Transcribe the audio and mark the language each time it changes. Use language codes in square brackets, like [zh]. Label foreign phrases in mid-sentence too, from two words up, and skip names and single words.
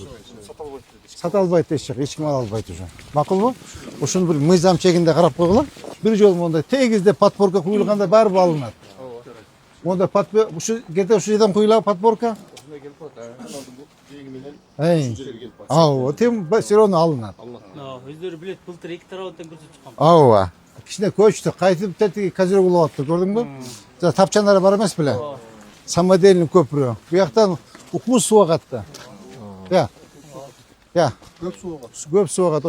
[ky] Сата албайт эч жак, эч ким ала албайт уже. Макулбу? Ушуну бир мыйзам чегинде карап койгула. Бир жолу мондай тегизде подпорка куюлганда барыбыр алынат. Монда ушу кете ушу жерден куюлабы подпорка? Ооба, [ru] тем все равно алынат. [ky] Өздөрү билет, былтыр 2 тарабынан көрсөтүп чыккан. Ооба. Кичине көчтү, кайтып тетиги казир болуп атты, көрдүңбү? Жана тапчандары бар эмес беле? Самодельный көпүрө. Бу жактан укмуш суу агат да. Я. Көп суу агат.